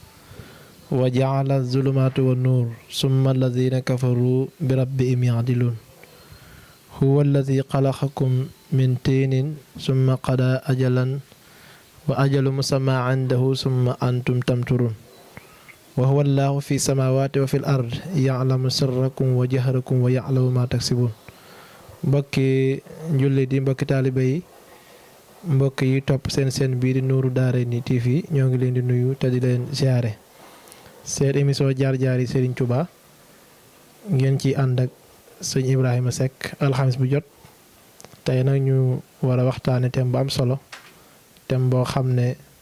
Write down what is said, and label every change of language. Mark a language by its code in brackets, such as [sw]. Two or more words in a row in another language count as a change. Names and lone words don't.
[ar] وجعل الظلمات والنور ثم الذين كفروا بربهم يعدلون هو الذي خلقكم من طين ثم قضى أجلا وأجل مسمى عنده ثم أنتم تمترون وهو الله في السماوات وفي الأرض يعلم سركم وجهركم ويعلم ما تكسبون [wo] mbokki jullit yi mbokki taalibe yi mbokk yi topp seen biir di Nourou Darayni TV ñoo ngi leen di nuyu te di leen siyaare seen émission jaar-jaar yi Serigne Touba ngeen ci ànd ak sëñ Ibrahima Seck alxames bu jot tey nag ñu war a waxtaane thème bu am solo thème boo xam ne